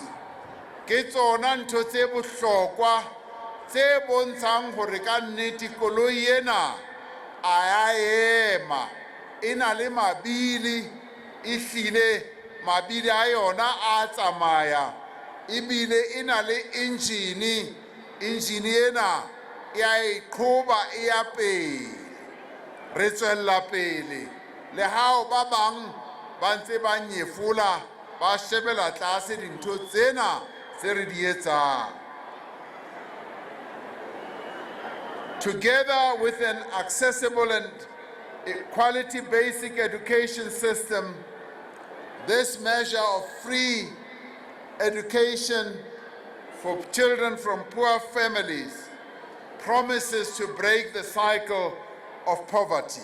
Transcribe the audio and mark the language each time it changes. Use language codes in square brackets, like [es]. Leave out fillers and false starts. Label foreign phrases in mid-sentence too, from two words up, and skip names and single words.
[st] Ke tsona ntho tse bohlokwa tse bontshang hore ka nnete koloi ena a ya ema, e na le mabili, ehlile mabili a yona a tsamaya, ebile e na le engine ena ya iqhoba e ya pele. Re tswella pele le hao ba bang ba ntse ba nyefola ba shebela tlase dintho tsena tse re di etsang. [en] Together with an accessible and quality basic education system, this measure of free education for children from poor families promises to break the cycle of poverty.